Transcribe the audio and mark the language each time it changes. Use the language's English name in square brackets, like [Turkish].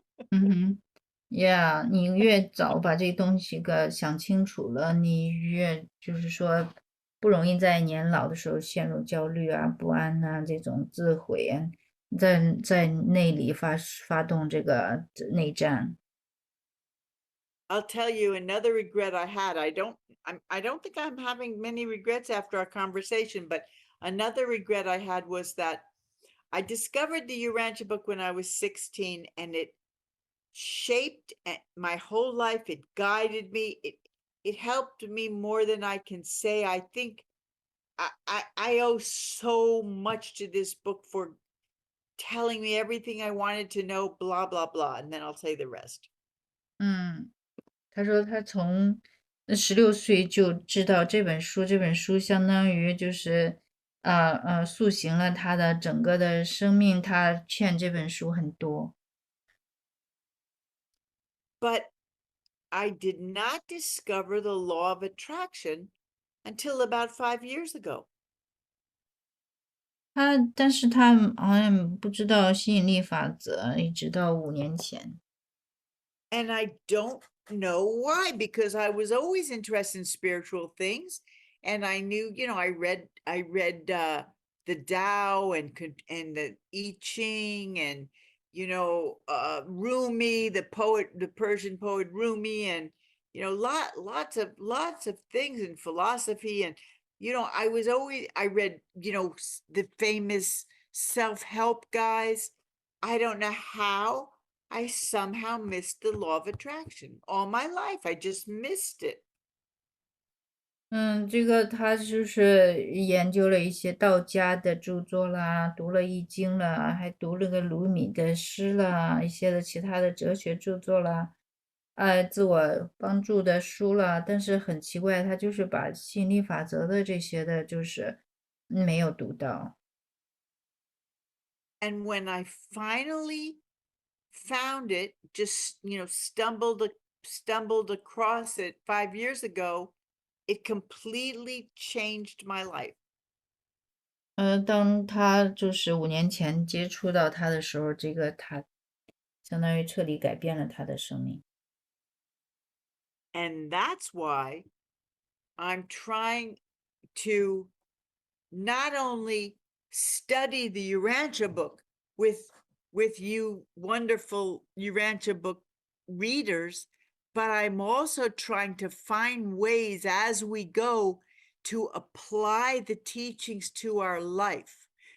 [Chinese] 嗯哼。 Yeah，你越早把这东西个想清楚了，你越就是说不容易在年老的时候陷入焦虑啊、不安呐、这种自毁啊，在内里发动这个内战。 [English] I'll tell you another regret I had. I don't think I'm having many regrets after our conversation, but another regret I had was that I discovered the Urantia book when I was 16 and it shaped my whole life. It guided me. It helped me more than I can say. I think I owe so much to this book for telling me everything I wanted to know, blah, blah, blah. And then I'll say the rest. [Chinese] 嗯，他说他从16岁就知道这本书，这本书相当于就是塑形了他的整个的生命，他欠这本书很多。 [English] But I did not discover the law of attraction until about 5 years ago. [Chinese] 但是他好像不知道吸引力法则，一直到5年前。 [English] And I don't know why, because I was always interested in spiritual things. And I knew, I read the Tao and the I Ching and, Rumi, the poet, the Persian poet Rumi, and, lots of things in philosophy. And, I read, the famous self-help guys. I don't know how I somehow missed the law of attraction all my life. I just missed it. [Chinese] 这个他就是研究了一些道家的著作啦，读了易经啦，还读了个鲁米的诗啦，一些的其他的哲学著作啦。自我帮助的书了，但是很奇怪，他就是把吸引力法则的这些的，就是没有读到。 [English] And when I finally found it, just, stumbled across it 5 years ago, it completely changed my life. [Chinese] 当他就是5年前接触到他的时候，这个他相当于彻底改变了他的生命。 [English] And that's why I'm trying to not only study the Urantia book with you wonderful Urantia book readers, but I'm also trying to find ways as we go to apply the teachings to our life.